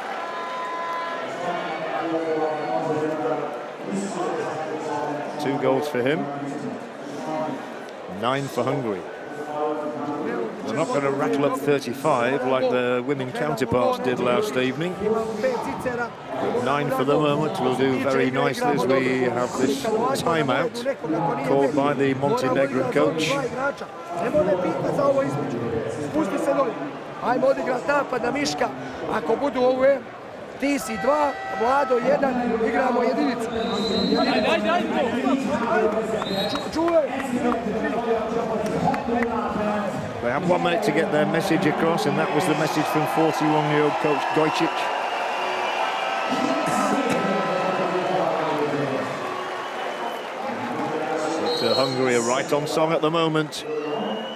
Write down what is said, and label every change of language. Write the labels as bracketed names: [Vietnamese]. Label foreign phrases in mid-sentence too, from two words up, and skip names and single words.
[English] Two goals for him, 9 for Hungary. They're not going to rattle up 35 like the women counterparts did last evening. But 9 for the moment will do very nicely as we have this timeout called by the Montenegrin coach. [Serbian] Ti si 2, Vlado 1, igramo jedinicu. [English] They have 1 minute to get their message across, and that was the message from 41-year-old coach Gojcic. But Hungary are right on song at the moment.